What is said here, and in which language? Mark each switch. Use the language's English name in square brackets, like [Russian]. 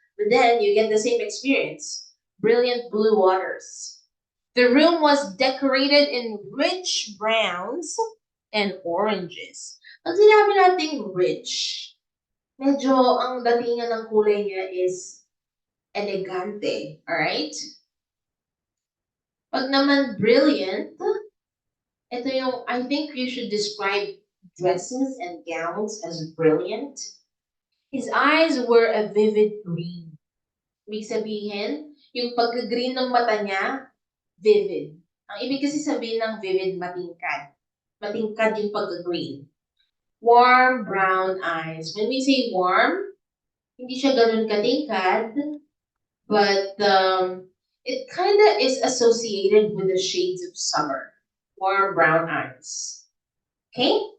[English] But then, you get the same experience. Brilliant blue waters. The room was decorated in rich browns and oranges. [Filipino] Pag sinabi nating rich, medyo ang datingan ng kulay niya is elegante. [English] Alright? [Filipino] Pag naman [English] brilliant, ito yung, I think you should describe dresses and gowns as brilliant. His eyes were a vivid green. [Filipino] Ibig sabihin, yung pagka-green ng mata niya, vivid. Ang ibig kasi sabihin ng vivid, matingkad. Matingkad yung pagka-green. [English] Warm brown eyes. When we say warm, [Filipino] hindi siya ganun katingkad, [English] but it kind of is associated with the shades of summer. Warm brown eyes. Okay?